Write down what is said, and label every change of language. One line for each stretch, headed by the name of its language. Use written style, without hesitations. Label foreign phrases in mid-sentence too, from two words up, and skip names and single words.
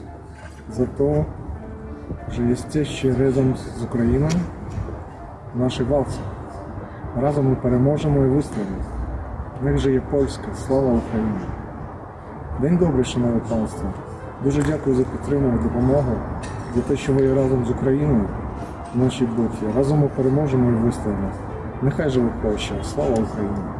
Polish: Za to, że jesteście razem z Ukrainą w naszej walce. Razem my
Ukrainian: переможемо і вистоїмо.
Polish: Niech żyje Polska,
Ukrainian: слава Україні. День добрий, шановні панство. Дуже дякую за підтримку і допомогу, за те, що ви разом з Україною в нашій битві. Разом ми переможемо і вистоїмо. Нехай живе Польща, слава Україні.